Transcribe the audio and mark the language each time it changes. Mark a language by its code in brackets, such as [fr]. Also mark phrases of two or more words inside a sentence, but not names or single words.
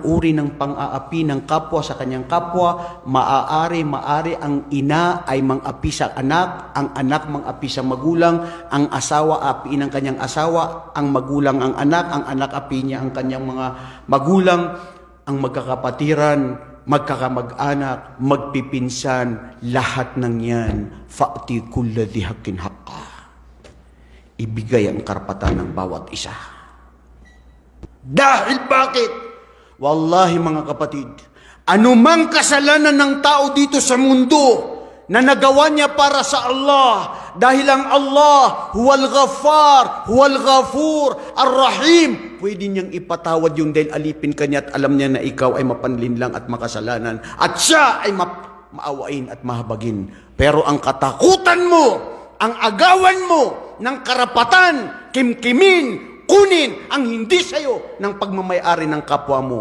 [tl] uri ng pang-aapi ng kapwa sa kanyang kapwa, maaari ang ina ay mang-api sa anak, ang anak mang-api sa magulang, ang asawa api ng kanyang asawa, ang magulang ang anak api niya ang kanyang mga magulang, ang magkakapatiran, magkakamag-anak, magpipinsan, lahat ng yan, [ar] فأعط كل ذي حق حقه. [tl] Ibigay ang karapatan ng bawat isa. Dahil bakit? Wallahi mga kapatid, anumang kasalanan ng tao dito sa mundo na nagawa niya para sa Allah, dahil ang Allah, [ar] هو الغفار، هو الغفور، الرحيم, [tl] pwede niyang ipatawad yun dahil alipin ka niya at alam niya na ikaw ay mapanlinlang at makasalanan at siya ay maawain at mahabagin. Pero ang katakutan mo, ang agawan mo ng karapatan, kimkimin, kunin ang hindi sa'yo ng pagmamayari ng kapwa mo.